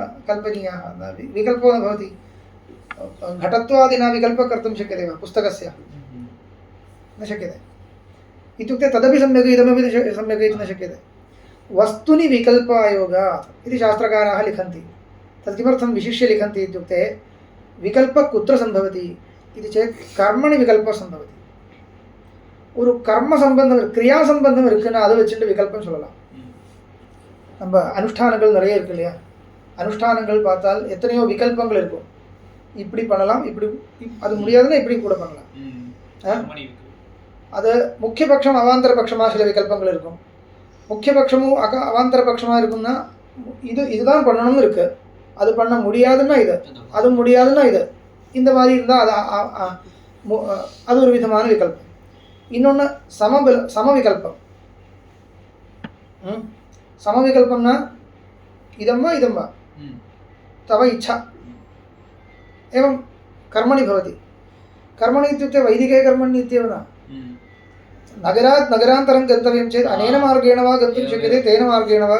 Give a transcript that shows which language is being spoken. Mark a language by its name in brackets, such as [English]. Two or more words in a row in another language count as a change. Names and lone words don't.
[Sanskrit] कल्पनीयाः विकल्पो न भवति घटत्वादिना विकल्पः कर्तुं शक्यते वा पुस्तकस्य न शक्यते इत्युक्ते तदपि सम्यक् इदमपि सम्यक् इति न शक्यते वस्तुनि विकल्पायोगात् इति शास्त्रकाराः लिखन्ति तत् किमर्थं विशिष्य लिखन्ति इत्युक्ते विकल्पः कुत्र सम्भवति इति चेत् कर्मणि विकल्पः सम्भवति [Tamil] ஒரு கர்ம சம்பந்தம் கிரியா சம்பந்தம் இருக்குன்னா அதை வச்சுட்டு விகல்பம் சொல்லலாம் நம்ம அனுஷ்டானங்கள் நிறைய இருக்கு இல்லையா அனுஷ்டானங்கள் பார்த்தால் எத்தனையோ விகல்பங்கள் இருக்கும் இப்படி பண்ணலாம் இப்படி அது முடியாதுன்னா இப்படி கூட பண்ணலாம் அது முக்கிய பட்சம் அவாந்தர பட்சமாக சில விகல்பங்கள் இருக்கும் முக்கிய பட்சமும் அவாந்தர பட்சமாக இருக்கும்னா இதுதான் பண்ணணும்னு இருக்கு அது பண்ண முடியாதுன்னா இது அது முடியாதுன்னா இது இந்த மாதிரி இருந்தால் அது ஒரு விதமான விகல்பம் இன்னொன்று சமவிகல்பம் [Sanskrit] समविकल्पं इदं वा तव इच्छा एवं कर्मणि भवति कर्मणि इत्युक्ते वैदिके कर्मणि इत्येव न नगरात् नगरान्तरं गन्तव्यं चेत् अनेन मार्गेण वा गन्तुं शक्यते तेन मार्गेण वा